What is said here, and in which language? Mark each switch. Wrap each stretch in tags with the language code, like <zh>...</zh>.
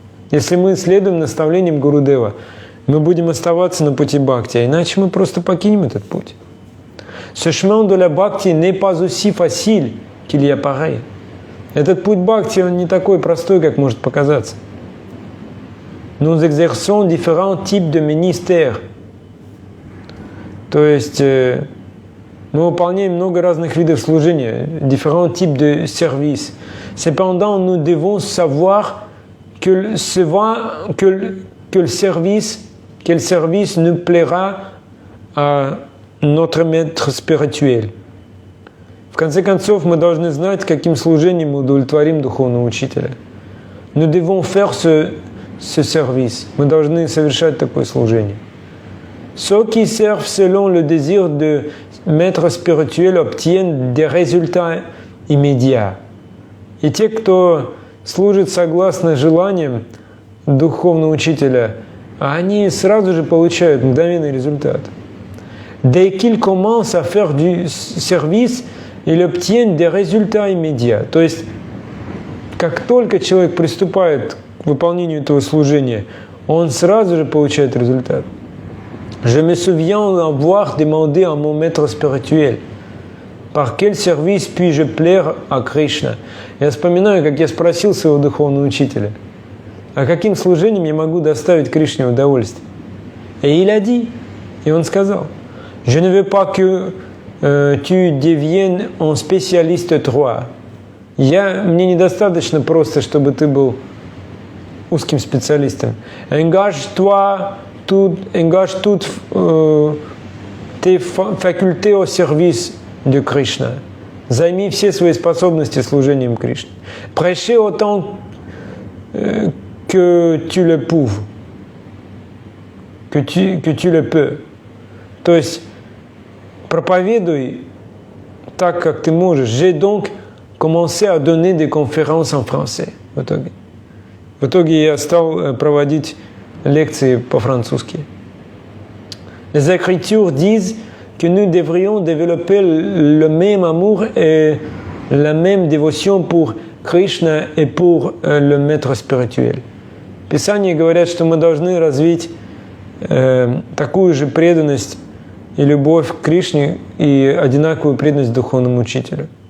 <ru>Если мы следуем наставлениям Гурудева, мы будем оставаться на пути бхакти, а иначе мы просто покинем этот путь.</ru> <fr>Ce chemin de la bhakti n'est pas aussi facile qu'il y apparaît.</fr> <ru>Этот путь бхакти, он не такой простой, как может показаться.</ru> <fr>Nous exerçons différents types de ministères.</fr> <ru>То есть мы выполняем много разных видов служения,</ru> <fr>différents types de services. Cependant, nous devons savoir quel service nous plaira à notre maître spirituel.</fr> <ru>В конце концов, мы должны знать, каким служением мы удовлетворим духовного учителя.</ru> <fr>Nous devons faire ce service.</fr> <ru>Мы должны совершать такое служение.</ru> <fr>Ceux qui servent selon le désir de maître spirituel obtiennent des résultats immédiats.</fr> <ru>И те, кто служит согласно желаниям духовного учителя, они сразу же получают мгновенный результат.</ru> <fr>Dès qu'ils commencent à faire du service, ils obtiennent des résultats immédiats.</fr> <ru>То есть, как только человек приступает к выполнению этого служения, он сразу же получает результат.</ru> <fr>Je me souviens avoir demandé à mon maître spirituel, par quel service puis-je plaire à Кришна?</fr> <ru>Я вспоминаю, как я спросил своего духовного учителя, а каким служением я могу доставить Кришне удовольствие?</ru> <fr>Et il a dit,</fr> <ru>и он сказал,</ru> <fr>je ne veux pas que tu deviennes un spécialiste droit.</fr> <ru>Мне недостаточно просто, чтобы ты был узким специалистом.</ru> <fr>Engage toutes tes facultés au service de Krishna.</fr> <ru>Займи все свои способности служением Кришне.</ru> <fr>Prêchez autant que tu le peux. Que tu le peux.</fr> <ru>То есть проповедуй так, как ты можешь.</ru> <fr>J'ai donc commencé à donner des conférences en français.</fr> <ru>В итоге я стал проводить лекции по-французски.</ru> <fr>Les Écritures disent que nous devrions développer le même amour et la même dévotion pour Кришна et pour le maître spirituel.</fr> <ru>Писания говорят, что мы должны развить такую же преданность и любовь к Кришне и одинаковую преданность духовному учителю.</ru>